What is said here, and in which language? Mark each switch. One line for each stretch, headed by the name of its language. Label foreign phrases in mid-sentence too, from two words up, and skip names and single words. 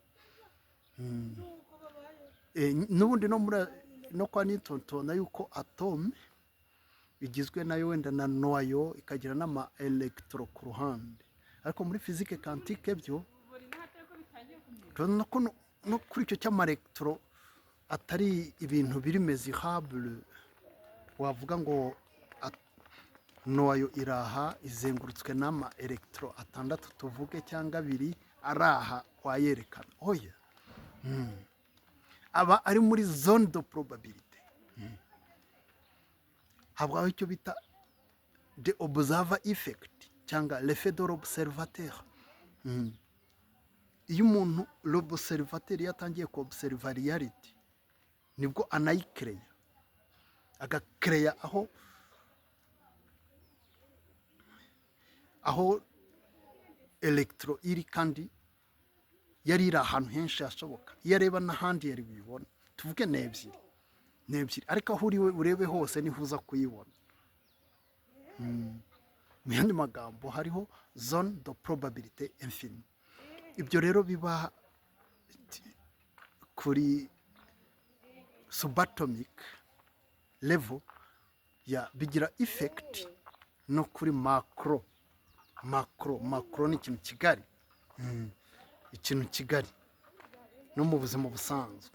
Kinyarwanda: N'ubundi no kwa Newton tubona yuko atome igizwe nayo wenda na noyo ikagira n'ama electro ku ruhande, ariko muri
French: physique quantique
Kinyarwanda: byo tubona ko no kuri icyo cy'ama electro atari ibintu biri mesurable. Wavuga ngo noyo iraha izengurutswe n'ama electro 6 tuvuge cyangwa 2 araha wayerekana, oya. Aba ari muri
French: zone de probabilité.
Kinyarwanda: Habwaho icyo bita
English: the observer effect
Kinyarwanda: cyangwa
French: l'effet de l'observateur.
Kinyarwanda: Iyo umuntu l'observateur yatangiye ku
English: observer reality
Kinyarwanda: nibwo anayikreya, agakreya aho electro iri, kandi yari iri ahantu henshi hashoboka. Iyo areba n'ahandi yari bibona, tuvuge n'ebyiri, ariko aho uriwe urebe hose niho uza kuyibona. Mu yandi magambo hariho
French: zone de probabilité infini.
Kinyarwanda: Ibyo rero biba kuri
English: subatomic level
Kinyarwanda: bigira effect no kuri macro ni ikintu kigari, ikintu kigari no mu buzima busanzwe.